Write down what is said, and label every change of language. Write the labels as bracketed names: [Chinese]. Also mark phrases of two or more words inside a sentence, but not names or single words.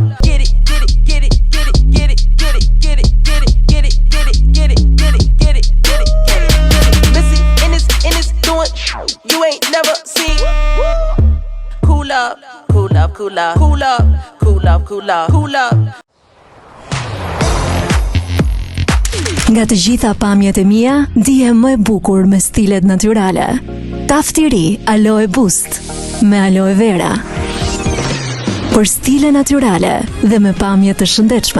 [English] Get it, get it, get it, get it, get it, get it, get it, get it, get it, get it, get it, get it, get it, get it, get it. Missy in this doing you ain't never seen. Cool up, cool up, cool up, cool up, cool up, cool up, cool up. [Albanian] Nga të gjitha pamjet e mia, ndihem më e bukur me stilet natyrale. Tafti i ri Aloe Boost me aloe vera. Për stile natyrale dhe me pamje të shëndetshme.